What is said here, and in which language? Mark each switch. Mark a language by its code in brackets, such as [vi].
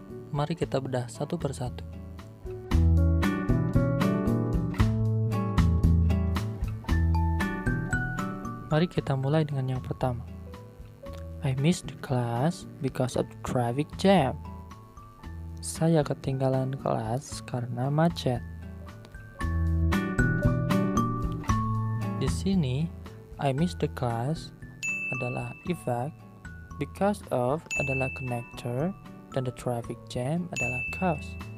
[id] Mari kita bedah satu persatu. Mari kita mulai dengan yang pertama. [en] I missed the class because of the traffic jam. [id] Saya ketinggalan kelas karena macet. Di sini, [en] I missed the class [id] adalah effect, [en] because of [id] adalah connector, dan [en] the traffic jam [id] adalah cause.